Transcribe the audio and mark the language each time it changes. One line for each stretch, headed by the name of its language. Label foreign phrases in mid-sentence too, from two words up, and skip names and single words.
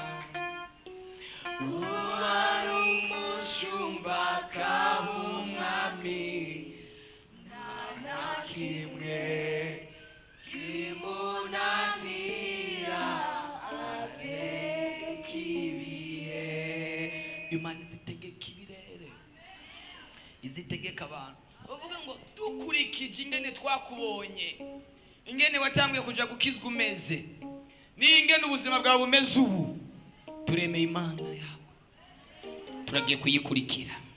Rundi: Uwari umushumba kabumwami nta kimwe kimunanira ategeka ibihe. Imana izitegeka ibirere, izitegeka abantu. Bavuga ngo dukurikije ingene twakubonye, ingene watanguye kuja gukizwa umeze, ni ingene ubuzima bwawe bumeze ubu, turemeye Imana yawe, turagiye kuyikurikira.